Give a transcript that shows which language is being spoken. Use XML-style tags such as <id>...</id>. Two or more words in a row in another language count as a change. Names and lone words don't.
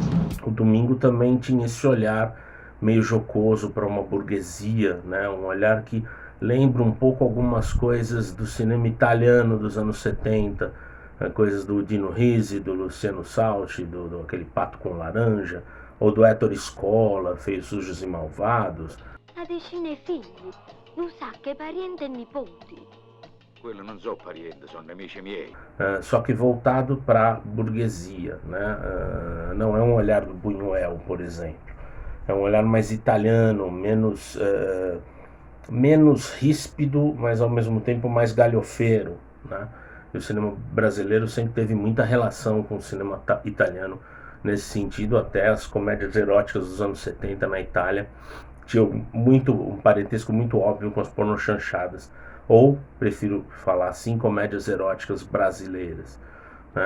<pt>O Domingo também tinha esse olhar meio jocoso para uma burguesia, né? Um olhar que lembra um pouco algumas coisas do cinema italiano dos anos 70, coisas do Dino Risi, do Luciano Salti, do aquele Pato com Laranja, ou do Ettore Scola, Feios, Sujos e Malvados.</pt> <it>Ha dei cinefigli, non sa che parente e nipoti. Quello non so parente, sono amici miei.</it> <pt>Só que voltado para a burguesia, né? Não é um olhar do Buñuel, por exemplo. É um olhar mais italiano, menos ríspido, mas ao mesmo tempo mais galhofeiro, né? E o cinema brasileiro sempre teve muita relação com o cinema italiano nesse sentido, até as comédias eróticas dos anos 70 na Itália tinham um parentesco muito óbvio com as pornochanchadas, ou, prefiro falar assim, comédias eróticas brasileiras, né?</pt>